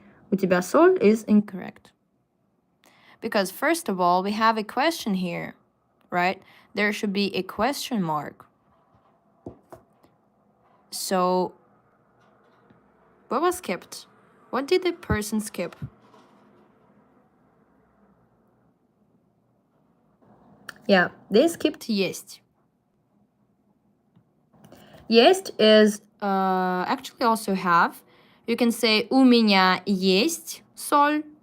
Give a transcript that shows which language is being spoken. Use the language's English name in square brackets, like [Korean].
[Russian] У тебя соль [English] is incorrect. Because first of all, we have a question here, right? There should be a question mark. So, what was skipped? What did the person skip? Yeah, they skipped есть. Есть is actually also have. You can say [Russian] у меня есть соль.